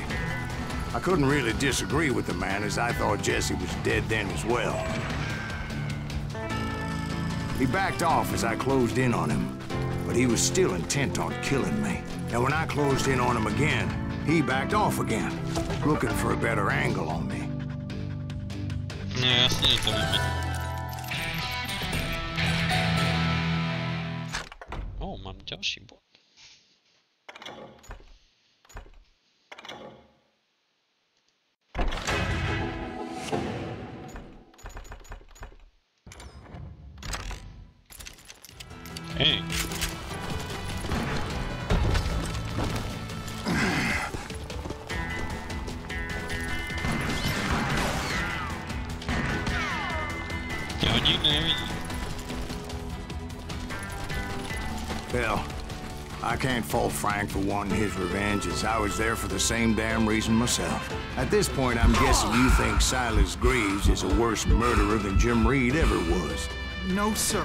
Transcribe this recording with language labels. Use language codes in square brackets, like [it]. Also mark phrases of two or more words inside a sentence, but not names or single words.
[en] I couldn't really disagree with the man, as I thought Jesse was dead then as well. He backed off as I closed in on him, but he was still intent on killing me. And when I closed in on him again, he backed off again, looking for a better angle on me. [cs] No jasně, že to víme. Mám další bod. Hej. Já ho nikdy nevidím. [en] Hell, I can't fault Frank for wanting his revenge, as I was there for the same damn reason myself. At this point, I'm guessing you think Silas Greaves is a worse murderer than Jim Reed ever was. No, sir.